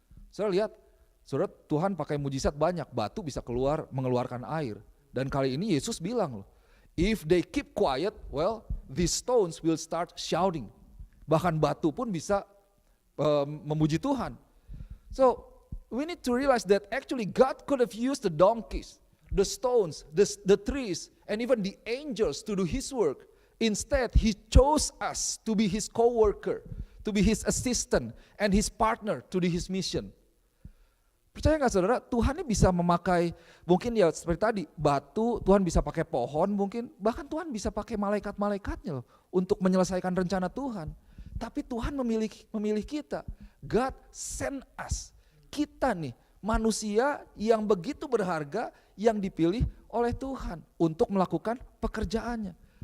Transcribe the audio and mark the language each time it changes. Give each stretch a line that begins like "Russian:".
Indonesian: Saudara lihat, saudara, Tuhan pakai mujizat banyak, batu bisa mengeluarkan air. Dan kali ini Yesus bilang loh,
English: if they keep quiet, well, these stones will start shouting.
Indonesian: Bahkan batu pun bisa memuji Tuhan.
English: So, we need to realize that actually God could have used the donkeys, the stones, the trees, and even the angels to do His work. Instead, He chose us to be His co-worker, to be His assistant, and His partner to do His mission.
Indonesian: Percaya gak saudara, Tuhan ini bisa memakai, mungkin ya seperti tadi, batu, Tuhan bisa pakai pohon mungkin, bahkan Tuhan bisa pakai malaikat-malaikatnya loh, untuk menyelesaikan rencana Tuhan. Tapi Tuhan memilih kita,
English: God send us.
Indonesian: Kita nih manusia yang begitu berharga yang dipilih oleh Tuhan untuk melakukan pekerjaannya.